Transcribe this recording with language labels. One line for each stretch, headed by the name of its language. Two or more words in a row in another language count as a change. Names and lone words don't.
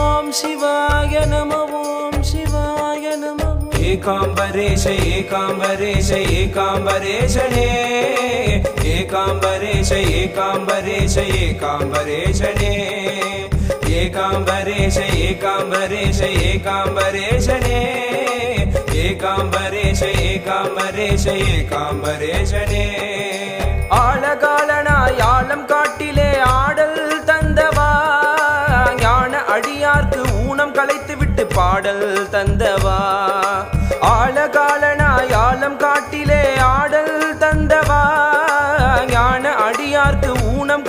Sanskrit: शिवाय नमः ओम शिवाय नमः एकांबरेश एकांबरेश एकांबरेशने एकांबरेश एकांबरेश एकांबरेशने एकांबरेश एकांबरेश एकांबरेशने एकांबरेश एकांबरेश एकांबरेशने
Tamil: ஆழகாலனாய் ஆழம் காட்டிலே ஆடல் தந்தவா ஞான அடியார்க்கு ஊனம் கலைத்து விட்டு பாடல் தந்தவா ஆழகாலனாய் ஆழம் காட்டிலே ஆடல் தந்தவா ஞான அடியார்க்கு ஊனம்